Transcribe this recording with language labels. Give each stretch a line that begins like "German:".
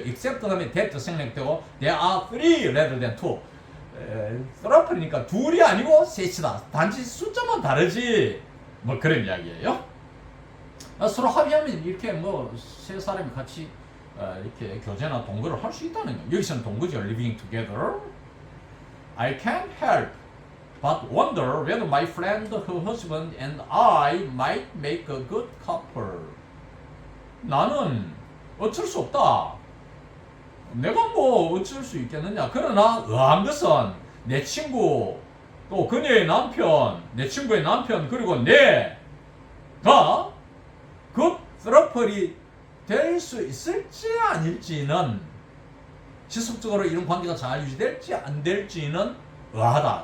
English: except
Korean: 다음에
English: that
Korean: 생략되고
English: there are three rather than two.
Korean: throuple이니까 둘이 아니고 셋이다. 단지 숫자만 다르지. 뭐 그런 이야기예요. 서로 합의하면 이렇게 뭐 세 사람이 같이 이렇게 교제나 동거를 할 수 있다는 거예요. 여기서는 동거죠.
English: living together. I can't help but wonder whether my friend, her husband, and I might make a good couple.
Korean: 나는 어쩔 수 없다. 내가 뭐 어쩔 수 있겠느냐. 그러나 의아한 것은 내 친구 또 그녀의 남편, 내 친구의 남편, 그리고 내가 그 트러플이 될 수 있을지 아닐지는, 지속적으로 이런 관계가 잘 유지될지 안 될지는 의아하다.